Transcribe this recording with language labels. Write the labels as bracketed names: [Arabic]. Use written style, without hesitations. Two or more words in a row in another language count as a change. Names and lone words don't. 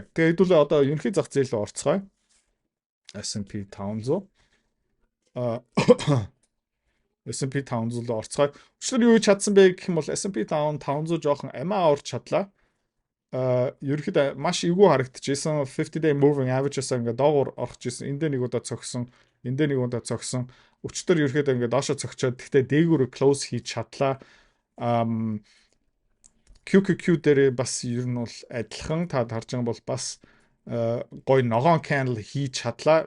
[Mongolian] Тэгээд хэдүүлээ одоо ерөнхий зах зээл рүү орцгоё. S&P 500 S&P 500 руу орцгоё. Өчигдөр юу чадсан бэ гэх юм бол S&P 500 жоохон амиа орж чадлаа. Ерөнхийдөө маш эвгүй харагдчихсэн [English] 50 day moving average- [Mongolian] аас ингээд доогуур орж исэн. Энд дээр нэг удаа цогсон, энд дээр нэг удаа цогсон. Өчигдөр ерөнхийдөө ингээд доошо цогчоод гэхдээ дээгүүр close хийж чадлаа. QQQ дээр бас ер нь бол адилхан та харж байгаа бол бас гой ногоон candle хийж чадлаа.